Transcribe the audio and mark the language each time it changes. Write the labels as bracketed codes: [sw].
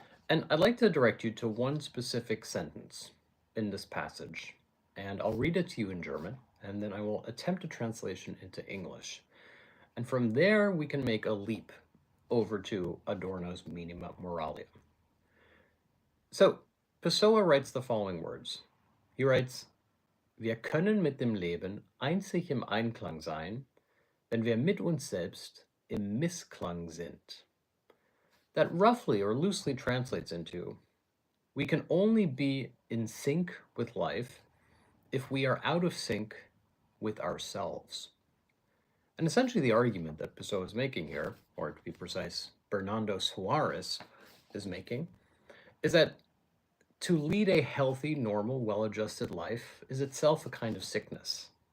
[en] And I'd like to direct you to one specific sentence in this passage, and I'll read it to you in German, and then I will attempt a translation into English. And from there, we can make a leap over to Adorno's Minima Moralia. So, Pessoa writes the following words. He writes, [de] Wir können mit dem Leben einzig im Einklang sein, wenn wir mit uns selbst im Missklang sind. [en] That roughly or loosely translates into, we can only be in sync with life if we are out of sync with ourselves. And essentially the argument that Pessoa is making here, or to be precise, Bernardo Suarez is making, is that to lead a healthy, normal, well-adjusted life is itself a kind of sickness.